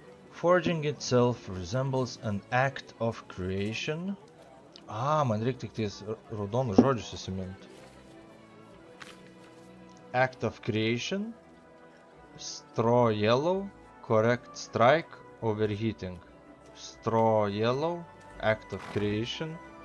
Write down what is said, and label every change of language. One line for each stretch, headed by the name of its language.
English: Forging itself resembles an act of creation.
Lithuanian: Man reikia tik ties raudonus žodžius įsiminti.
English: Act of creation, straw yellow, correct strike, overheating. Straw yellow, act of creation.